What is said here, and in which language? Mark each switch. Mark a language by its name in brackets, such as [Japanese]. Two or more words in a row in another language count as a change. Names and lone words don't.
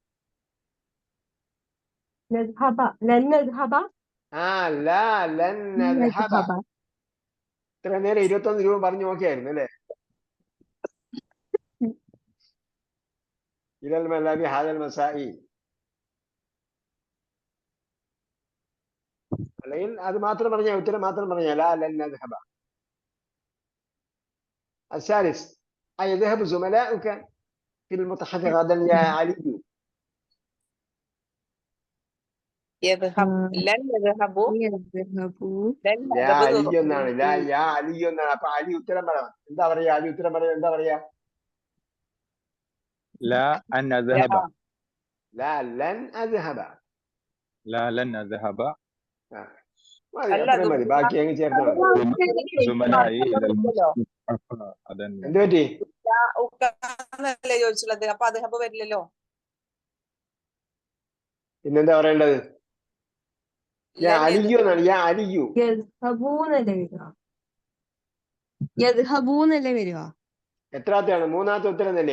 [Malayalam] ഇത്ര നേരം 21 രൂപ പറഞ്ഞു നോക്കിയായിരുന്നു അല്ലേ? [Arabic] إلى الملاعب هذا المساء. [Malayalam] അല്ലെങ്കിൽ അത് മാത്രം പറഞ്ഞാൽ, ഉത്തരം മാത്രം പറഞ്ഞാൽ [Arabic] لا لن نذهب. الثالث أيذهب زملاؤك في المتحف غدا يا علي؟ يذهب لن يذهب യദ്ഹബു ലൻ ലാ ഹദബ് [Malayalam] അലി എന്നാണ്. യാ അലി എന്നാണ്. അപ്പൊ അലി ഉത്തരം പറയണം. എന്താ പറയാ? അലി ഉത്തരം പറയാ എന്താ പറയാ? [Arabic] لا أن أذهب. لا لن أذهب. لا لن أذهب. [Malayalam] മതി, അല്ല അത്രയും മതി. ബാക്കി അങ്ങ് ചേർത്താൽ മതി. [Arabic] زملائي إلى المسجد. أذن. [Malayalam] എന്ത് പറ്റി? ഉക്കാന്നല്ലേ ചോദിച്ചുള്ളത്, അപ്പൊ അദ്ദേഹം വരില്ലല്ലോ. പിന്നെന്താ പറയേണ്ടത്? യാ [Arabic] ലൻ [Malayalam] അലിയു എന്നാണ്. യാ അലിയു. യദ്ഹബൂന്നല്ലേ വരിക? യദ്ഹബൂന്നല്ലേ വരിക? എത്രാത്തെയാണ്? മൂന്നാമത്തെ ഉത്തരം തന്നെ.